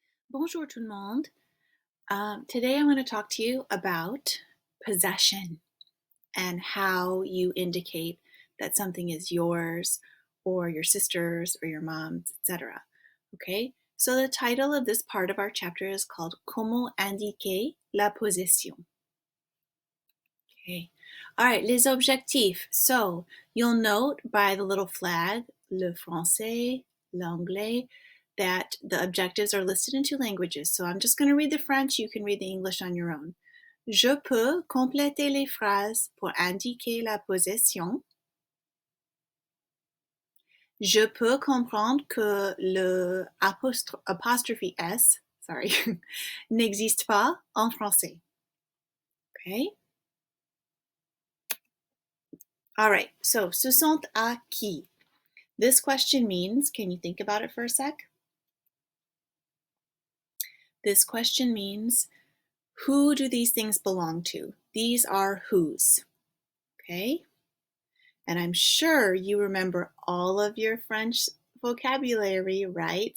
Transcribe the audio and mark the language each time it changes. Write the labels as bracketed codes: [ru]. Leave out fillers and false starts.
[fr] Bonjour tout le monde. [en] Today I'm going to talk to you about possession and how you indicate that something is yours or your sister's or your mom's, etc. Okay, so the title of this part of our chapter is called [fr] Comment indiquer la possession. [en] Okay, all right, [fr] les objectifs. [en] So you'll note by the little flag, [fr] le français, l'anglais, [en] that the objectives are listed in two languages. So I'm just going to read the French, you can read the English on your own. [fr] Je peux compléter les phrases pour indiquer la possession. Je peux comprendre que le apostrophe S, sorry, n'existe pas en français. Okay? [en] All right, so [fr] ce sont à qui? [en] This question means, can you think about it for a sec? This question means, who do these things belong to? These are whose. Okay? And I'm sure you remember all of your French vocabulary, right?